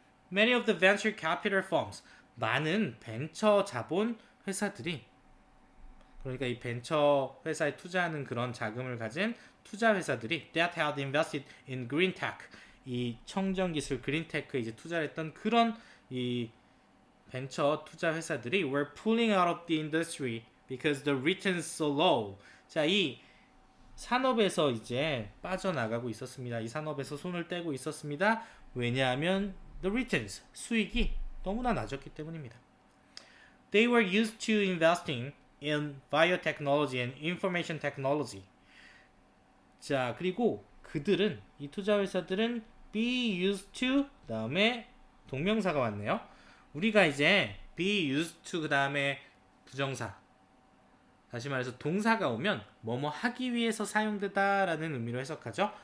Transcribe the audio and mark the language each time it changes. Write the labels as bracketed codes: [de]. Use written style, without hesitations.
[en] Many of the venture capital firms, [ko] 많은 벤처 자본 회사들이, 그러니까 이 벤처 회사에 투자하는 그런 자금을 가진 투자 회사들이 [en] that had invested in green tech, [ko] 이 청정 기술 그린테크에 이제 투자를 했던 그런 이 벤처 투자 회사들이 [en] were pulling out of the industry because the returns so low. [ko] 자, 이 산업에서 이제 빠져나가고 있었습니다. 이 산업에서 손을 떼고 있었습니다. 왜냐하면 [en] the returns, [ko] 수익이 너무나 낮았기 때문입니다. [en] They were used to investing in biotechnology and information technology. [ko] 자, 그리고 그들은, 이 투자 회사들은 [en] be used to [ko] 다음에 동명사가 왔네요. 우리가 이제 [en] be used to [ko] 그 다음에 부정사, 다시 말해서 동사가 오면 뭐뭐 하기 위해서 사용되다라는 의미로 해석하죠.